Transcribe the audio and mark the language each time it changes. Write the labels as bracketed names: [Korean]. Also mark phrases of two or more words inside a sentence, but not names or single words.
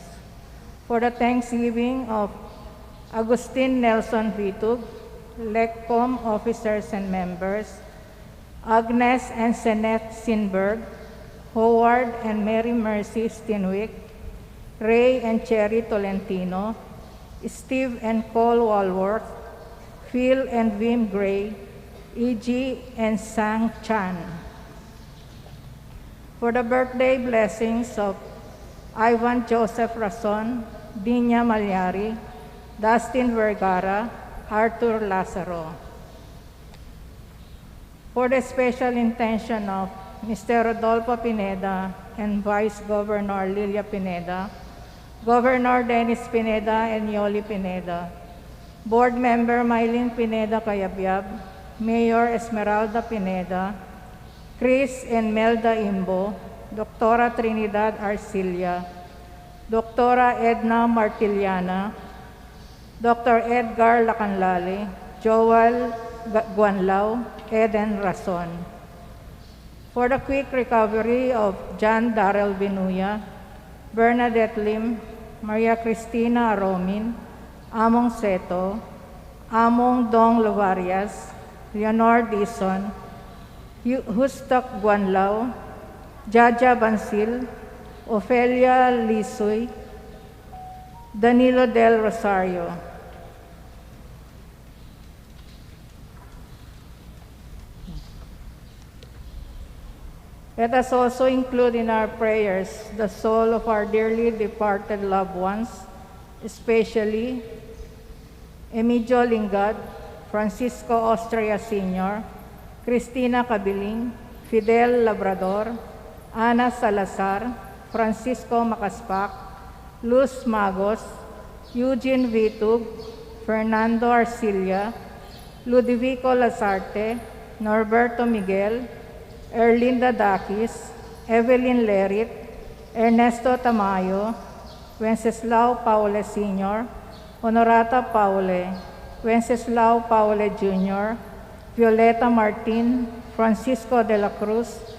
[English] For the thanksgiving of Agustin Nelson Vitug, LECCOM officers and members, Agnes and Seneth Sinberg, Howard and Mary Mercy Stinwick, Ray and Cherry Tolentino, Steve and Cole Walworth, Phil and Wim Gray, E.G. and Sang Chan. For the birthday blessings of Ivan Joseph Rason, Dinya Malyari, Dustin Vergara, Arthur Lazaro. For the special intention of Mr. Rodolfo Pineda and Vice Governor Lilia Pineda, Governor Dennis Pineda and Yoli Pineda, Board Member Mylene Pineda Cayabyab, Mayor Esmeralda Pineda, Chris and Melda Imbo, Dr. Trinidad Arcilia, Dr. Edna Martiliana, Dr. Edgar Lacanlale, Joel Guanlao, Eden Rason. For the quick recovery of John Darrell Binuya, Bernadette Lim, Maria Cristina Aromin, Among Seto, Among Dong Lavarias, Leonor Dison, Hustak Guanlao, Jaja Bansil, Ofelia Lisoy, Danilo del Rosario. Let us also include in our prayers the soul of our dearly departed loved ones, especially Emilio Lingad, Francisco Austria Sr., Cristina Cabiling, Fidel Labrador, Ana Salazar, Francisco Macaspac, Luz Magos, Eugene Vitug, Fernando Arcilia, Ludovico Lazarte, Norberto Miguel, Erlinda Dakis, Evelyn Lerit, Ernesto Tamayo, Wenceslao Paule Sr., Honorata Paule, Wenceslao Paule Jr., Violeta Martin, Francisco de la Cruz,